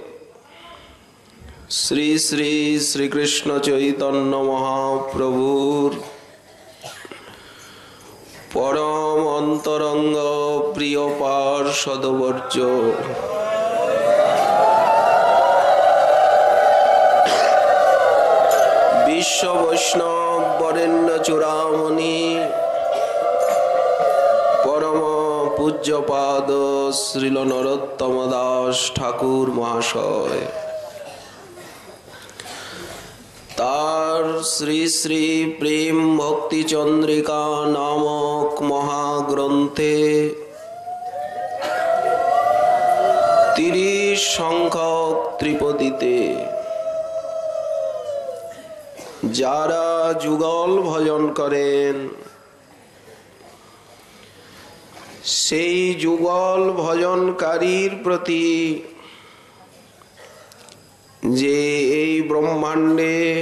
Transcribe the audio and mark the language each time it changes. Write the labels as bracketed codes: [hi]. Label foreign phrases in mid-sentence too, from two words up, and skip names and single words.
[bn] শ্রী শ্রী শ্রী কৃষ্ণ চৈতন্য মহাপ্রভুর পরম অন্তরঙ্গ প্রিয় পার্ষদবর্জ বিশ্ব বৈষ্ণব বরেণ্য চূড়ামণি পরম পূজ্যপাদ শ্রীল নরোত্তম দাস ঠাকুর মহাশয় তার শ্রী শ্রী প্রেম ভক্তি চন্দ্রিকা নামক মহাগ্রন্থে 30 সংখ্যক ত্রিপদীতে যারা যুগল ভজন করেন, সেই যুগল ভজনকারীর প্রতি যে এই ব্রহ্মাণ্ডে